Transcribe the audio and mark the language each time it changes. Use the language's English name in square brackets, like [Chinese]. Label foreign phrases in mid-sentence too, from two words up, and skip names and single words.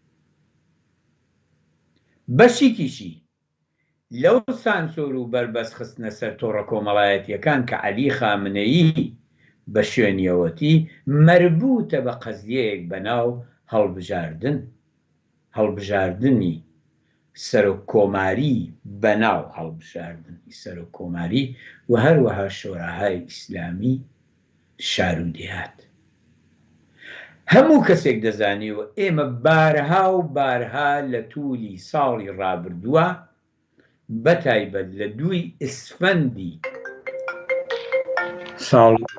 [Central Kurdish] بەشێکیشی لەو سانسۆر و بربەست خستنە سەر تۆڕە کۆمەڵایەتیەکان کە عەلی خامنەیی بە شوێنیەوەتی مەربوتە بە قەزیەیەک بەناو هەڵبژاردنی سەرۆککۆماری، بەناو هەڵبژاردنی سەرۆککۆماری و هەروەها شۆراهای ئیسلامی شار و دێهات. هەموو کەسێک دەزانیوە ئێمە [Persian] بارها و بارها [Central Kurdish] لە توولی ساڵی ڕابردووە بەتایبەت لە 2 ئسفەندی ساڵ